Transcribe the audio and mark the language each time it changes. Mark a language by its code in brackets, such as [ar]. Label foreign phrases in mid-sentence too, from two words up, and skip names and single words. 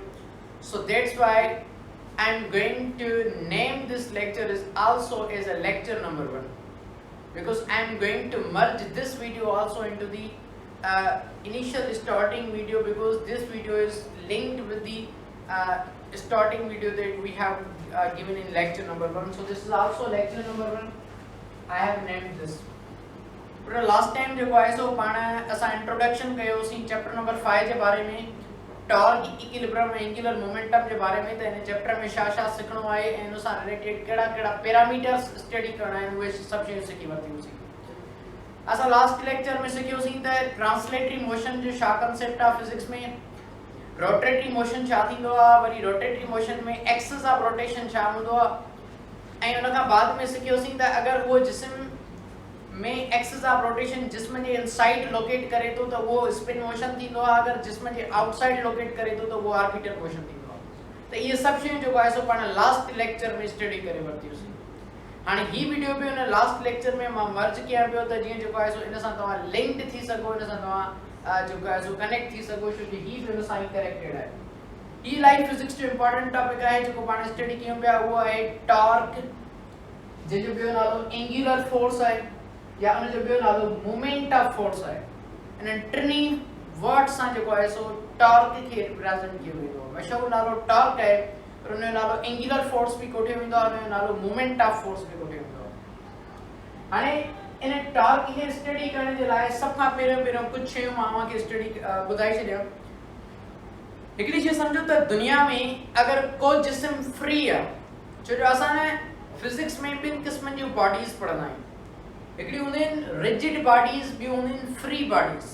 [en] So that's why I am going to name this lecture as also as a lecture number 1, because I am going to merge this video also into the initial starting video, because this video is linked with the starting video that we have given in lecture number 1. So this is also lecture number 1. I have named this. But last time [sd] जो है सो पाण असां इंट्रोडक्शन कयोसीं [en] chapter number [sd] 5 जे बारे में, [en] torque, equilibrium, angular momentum [sd] जे बारे में। त इन चैप्टर में छा छा सिखणो आहे ऐं उन सां रिलेटेड कहिड़ा कहिड़ा [en] parameters study [sd] करणा आहिनि, उहे सभु शयूं सिखी वरितियूंसीं। असां [en] last lecture [sd] में सिखियोसीं त [en] translatory motion [sd] जो छा कंसेप्ट आहे फिजिक्स में, [en] rotatory motion [sd] छा थींदो आहे, वरी [en] rotatory motion [sd] में [en] axis of rotation [sd] छा हूंदो आहे, ऐं उन खां बाद में सिखियोसीं त अगरि उहो जिस्म में [en] axis of rotation [sd] जिस्म जे [en] inside locate [sd] करे थो त उहो [en] spin motion [sd] थींदो आहे, अगरि जिस्म जे [en] outside locate [sd] करे थो त उहो [en] orbital motion [sd] थींदो आहे। त इहे सभु शयूं जेको आहे सो पाण [en] last lecture [sd] में स्टडी करे वरितियूंसीं। हाणे ही वीडियो बि हुन [en] last lecture [sd] में मां मर्ज कयां पियो त जीअं जेको आहे सो इन सां तव्हां लिंक्ड थी सघो, इन सां तव्हां जेको आहे सो कनेक्ट थी सघो, छो कि ही बि हुन सां ई कनेक्टेड आहे। ही [en] life physics [sd] जो [en] important topic [sd] आहे जेको पाण स्टडी कयूं पिया, उहो आहे टॉर्क, जंहिंजो ॿियो नालो [en] angular force [sd] आहे या उनजो ॿियो नालो [en] moment of force [sd] आहे। इन्हनि [en] tiny word [sd] सां जेको आहे सो टॉर्क खे रिप्रेजेंट कयो वेंदो आहे। मशहूरु नालो टॉर्क आहे, पर उनजो नालो [en] angular force [sd] बि कोठियो वेंदो आहे, उनजो नालो [en] moment of force [sd] बि कोठियो वेंदो आहे। हाणे इन टॉर्क खे स्टडी करण जे लाइ सभ खां पहिरियों कुझु शयूं मां तव्हांखे स्टडी ॿुधाए छॾियां। हिकिड़ी शइ सम्झो त दुनिया में अगरि को जिस्म फ्री आहे, छो जो असां फिजिक्स में ॿिनि क़िस्मनि जूं बॉडीज़ पढ़ंदा आहियूं, हिकिड़ी हूंदियूं आहिनि [en] rigid bodies, [sd] ॿियूं हूंदियूं आहिनि [en] free bodies.